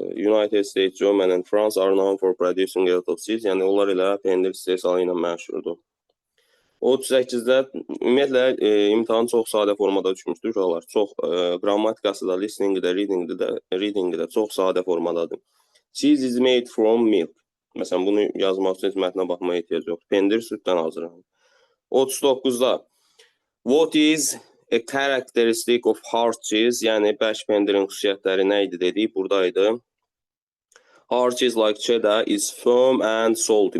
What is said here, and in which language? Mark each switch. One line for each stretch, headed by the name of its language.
English: United States, Germany and France are known for producing a lot of cheese.
Azerbaijani: Yəni, onlar elə pendir istehsalı ilə məşhurdur. 38-də ümumiyyətlə imtahan çox sadə formada düşmüşdür uşaqlar. Çox qrammatikası da, listeningi də, readingi də çox sadə formadadır.
English: Cheese is made from milk.
Azerbaijani: Məsələn, bunu yazmaq üçün mətnə baxmaya ehtiyac yoxdur. Pendir süddən hazırlanır. 39-da
English: what is A characteristic of hard cheese,
Azerbaijani: yəni bərk pendirin xüsusiyyətləri nə idi dedik, buradaydı.
English: Hard cheese like cheddar is firm and salty.